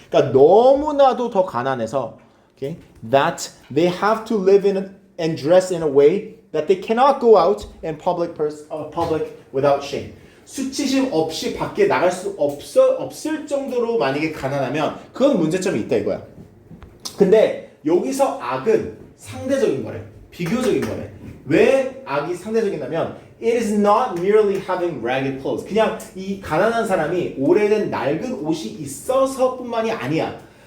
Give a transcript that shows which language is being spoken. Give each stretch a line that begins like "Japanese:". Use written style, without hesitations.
Korean: 그러니까 너무나도 더 가난해서 okay?
English: That they have to live in and dress in a way that they cannot go out in public without shame.
Korean: 수치심 없이 밖에 나갈 수 없을 정도로 만약에 가난하면 그건 문제점이 있다 이거야. 근데 여기서 악은 상대적인 거래. 비교적인 거래. 왜 악이 상대적이냐면
English: It is not merely having ragged clothes.
Korean: 그냥 이 가난한 사람이 오래된 낡은 옷이 있어서뿐만이 아니야.